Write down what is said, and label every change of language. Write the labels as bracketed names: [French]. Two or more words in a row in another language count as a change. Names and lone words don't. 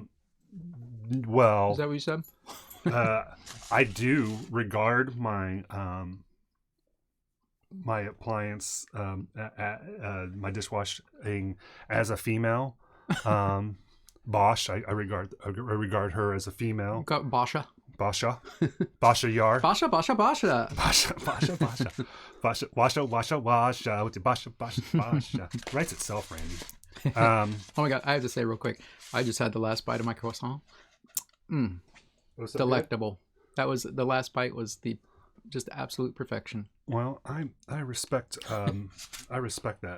[English] Is that what you said? I do regard my my appliance, my dishwashing as a female. Bosch, I regard her as a female. Basha. Basha. Basha Yar. Basha. Basha. Basha. Basha. Washa. Writes itself, Randy. Oh my God, I have to say real quick, I just had the last bite of my croissant. Delectable. That was the last bite was just absolute perfection. Well, I respect that.